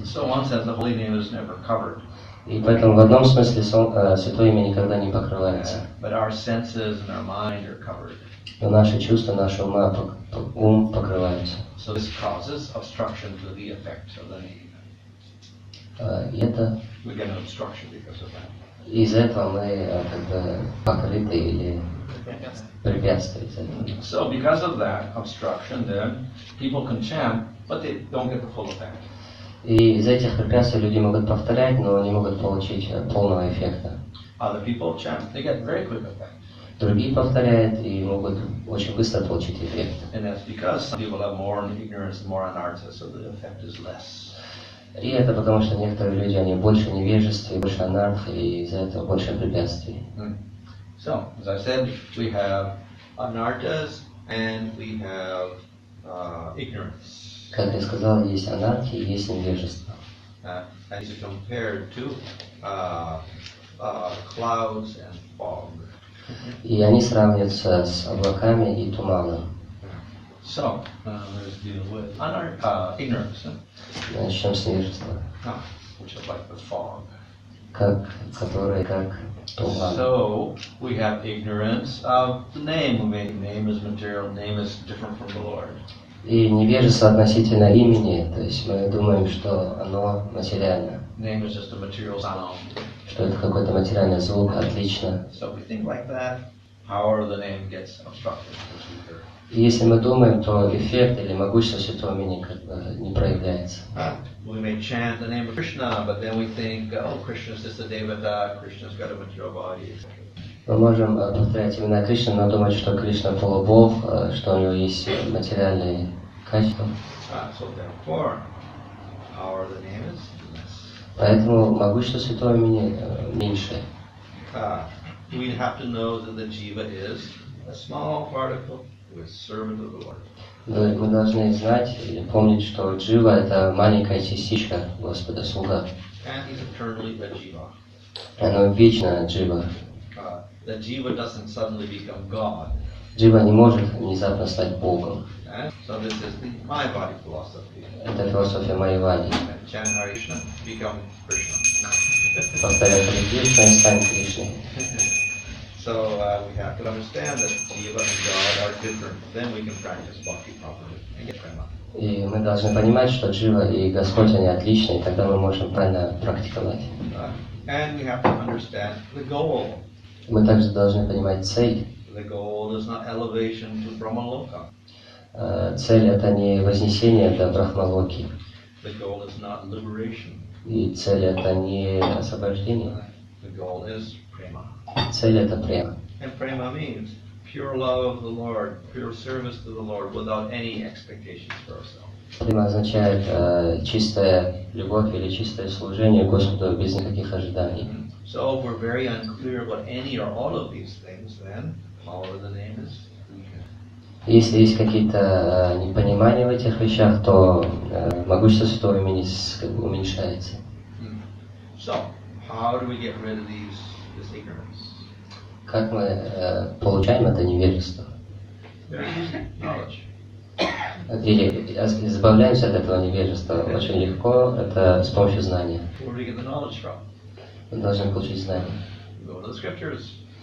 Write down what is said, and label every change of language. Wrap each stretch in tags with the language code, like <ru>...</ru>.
<en>So in one sense, the holy name is never covered.</en> <ru>И поэтому в одном смысле святое имя никогда не покрывается.</ru> <en>But our senses and our mind are covered.</en> <ru>Но наши чувства, наши ум покрываются.</ru> <en>So this causes obstruction to the effect of the name.</en> <ru>И это</ru> <en>We get an obstruction because of that.</en> <ru>из-за этого мы как бы покрыты или препятствуют этому.</ru> <en>So because of that obstruction, then people can chant, but they don't get the full effect.</en> <ru>И из этих препятствий люди могут повторять, но не могут получить полного эффекта.</ru> <en>Other people chant, they get very quick effect.</en> <ru>Другие повторяют и могут очень быстро получить эффект.</ru> <en>And that's because some people have more ignorance and more anartha, so the effect is less.</en> <ru>И это потому, что некоторые люди, они больше невежества, больше анархи, и из-за этого больше препятствий.</ru> <en>So, as I said, we have anarthas and we have ignorance.</en> <ru>Как я сказал, есть анархия, есть невежество.</ru> <en>And these are compared to clouds and fog.</en> <ru>И они сравниваются с облаками и туманом.</ru> <en>So, let's deal with ignorance.</en> <ru>Начнем с невежества.</ru> <en>Which is like the fog.</en> <ru>Который как туман.</ru> <en>So, we have ignorance of the name. The name is material, name is different from the Lord.</en> <ru>И невежество относительно имени, то есть мы думаем, что оно материально.</ru> <en>Name is just a material sound.</en> <ru>Что это какой-то материальный звук, отлично.</ru> <en>So we think like that, power of the name gets obstructed.</en> <ru>И если мы думаем, то эффект или могущество святого имени как бы не проявляется.</ru> <en>We may chant the name of Krishna, but then we think, oh, Krishna is just a devata, Krishna's got a material body, etc.</en> <ru>Мы можем повторять имена Кришны, но думать, что Кришна полубог, что у него есть материальные качества.</ru> <en>So therefore, power of the name is less.</en> <ru>Поэтому могущество святого имени меньше.</ru> <en>We have to know that the jiva is a small particle who is servant of the Lord.</en> <ru>Мы должны знать или помнить, что джива это маленькая частичка Господа, слуга.</ru> <en>And he's eternally a jiva.</en> <ru>Оно вечно джива.</ru> <en>The jiva doesn't suddenly become God.</en> <ru>Джива не может внезапно стать Богом.</ru> <en>So this is the my body philosophy.</en> <ru>Это философия Майявади.</ru> <en>Chant Hare Krishna, become Krishna.</en> <ru>Повторяй Харе Кришна и стань Кришной.</ru> <en>So we have to understand that jiva and God are different. Then we can practice bhakti properly and get prema.</en> <ru>И мы должны понимать, что Джива и Господь, они отличны, и тогда мы можем правильно практиковать.</ru> <en>And we have to understand the goal.</en> <ru>Мы также должны понимать цель.</ru> <en>The goal is not elevation to Brahmaloka.</en> <ru>Цель это не вознесение до Брахмалоки.</ru> <en>The goal is not liberation.</en> <ru>И цель это не освобождение.</ru> <en>The goal is prema.</en> <ru>Цель это према.</ru> <en>And prema means pure love of the Lord, pure service to the Lord, without any expectations for ourselves.</en> <ru>Према означает чистая любовь или чистое служение Господу без никаких ожиданий.</ru> <en>So if we're very unclear about any or all of these things, then power of the name is.</en> <ru>Если есть какие-то непонимания в этих вещах, то могущество Святого Имени уменьшается.</ru> <en>So, how do we get rid of this ignorance?</en> <ru>Как мы получаем это невежество?</ru> <en>Very easy. Knowledge.</en> <ru>Или избавляемся от этого невежества очень легко, это с помощью знания.</ru> <en>Where do we get the knowledge from?</en> <ru>Мы должны получить знания.</ru> <en>We go to the scriptures.</en>